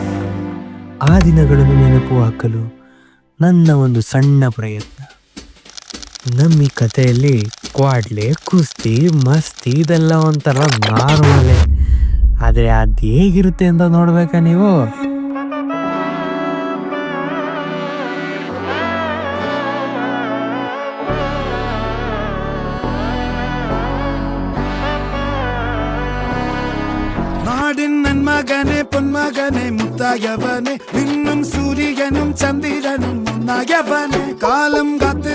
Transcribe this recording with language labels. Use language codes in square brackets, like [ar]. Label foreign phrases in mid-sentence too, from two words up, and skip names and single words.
[kn] ಆ ದಿನಗಳನ್ನು ನೆನಪು ಹಾಕಲು ನನ್ನ ಒಂದು ಸಣ್ಣ ಪ್ರಯತ್ನ. ನಮ್ಮ ಈ ಕಥೆಯಲ್ಲಿ ಕ್ವಾಡ್ಲೆ, ಕುಸ್ತಿ, ಮಸ್ತಿ ಇದೆಲ್ಲ ಒಂಥರ ನಾರ್ಮಲೇ. ಆದರೆ ಅದು ಹೇಗಿರುತ್ತೆ ಅಂತ ನೋಡ್ಬೇಕಾ ನೀವು? [ml] നന്മകനെ പൊന്മകനെ മുത്തായവനെ നിന്നും സൂര്യനും ചന്ദ്രനും ഒന്നായവനെ കാലം കാത്ത്